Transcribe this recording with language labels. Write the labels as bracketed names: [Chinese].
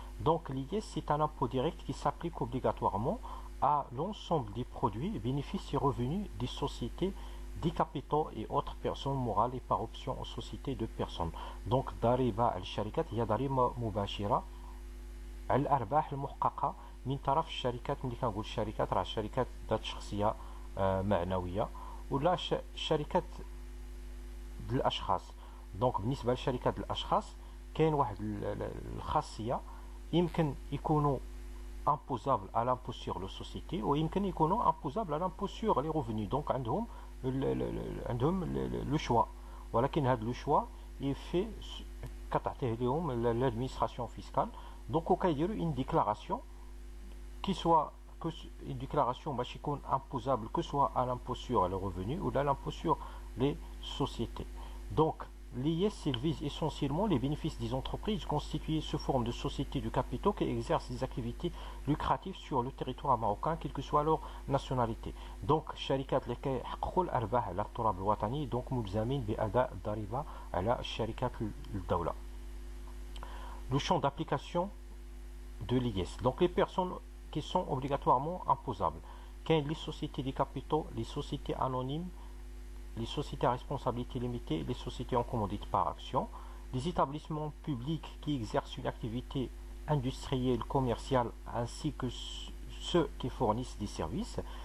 [French] Donc l'IS c'est un impôt direct qui s'applique obligatoirement à l'ensemble des produits, bénéfices et revenus des sociétés, des capitaux et autres personnes morales et par option aux sociétés de personnes. [Arabic] Donc ضريبة على الشركات هي ضريبة مباشرة على الأرباح المحققة من طرف الشركات. ملي كنقول الشركات راه الشركات ذات شخصية معنوية ولا شركات الأشخاص. دونك بالنسبة لشركات الأشخاص كاين واحد الخاصية يمكن يكونوا [French] imposable à l'impôt sur les sociétés [Arabic] ويمكن يكونوا [French] imposable à l'impôt sur les revenus. Donc [Arabic] عندهم [French] le choix, [Arabic] ولكن هذا [French] le choix est fait [Arabic] كتعطيه لهم [French] l'administration fiscale. Donc [Arabic] وكيديروا [French] une déclaration qui soit une déclaration [Arabic] باش يكون [French] imposable que soit à l'impôt sur les revenus ou à l'impôt sur les sociétés. Donc l'IS vise essentiellement les bénéfices des entreprises constituées sous forme de sociétés de capitaux qui exercent des activités lucratives sur le territoire marocain, quelle que soit leur nationalité. [Arabic] Donc الشركات اللي كيحققوا الأرباح على التراب الوطني donc ملزمين بأداء الضريبة على الشركات الدولة. [French] Le champ d'application de l'IS. Donc les personnes qui sont obligatoirement imposables. Quelles les sociétés de capitaux, les sociétés anonymes, les sociétés à responsabilité limitée, les sociétés en commandite par action, les établissements publics qui exercent une activité industrielle, commerciale, ainsi que ceux qui fournissent des services.